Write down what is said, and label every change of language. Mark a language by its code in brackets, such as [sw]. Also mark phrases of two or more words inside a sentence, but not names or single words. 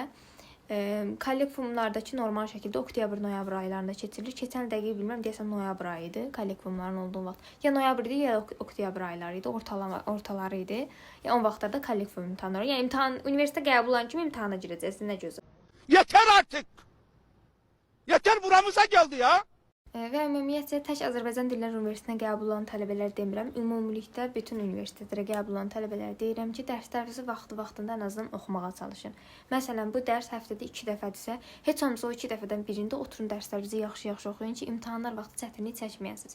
[az] Kollekvumlardakı normal şəkildə oktyabr-noyabr aylarında keçirilir. Keçən dəqiq bilmirəm, deyəsəm noyabr ayı idi kollekvumların olduğu vaxt. Ya noyabr idi, ya oktyabr ayları idi, ortaları idi. Yəni o vaxtlarda kollekvum imtahanları. Yəni imtahan universitetə qəbul olan kimi imtahana girəcəksiniz, nə gözəl. [tr] Yeter artık. Yeter buramıza geldi ya. [az] Və ümumiyyətcə tək Azərbaycan Dillər Universitetinə qəbul olan tələbələr demirəm. Ümumilikdə bütün universitetlərə qəbul olan tələbələrə deyirəm ki, dərslərinizi vaxtında ən azından oxumağa çalışın. Məsələn, bu dərs həftədə 2 dəfədirsə, heç olmasa o 2 dəfədən birində oturun dərslərinizi yaxşı-yaxşı oxuyun ki, imtahanlar vaxtı çətinlik çəkməyəsiniz.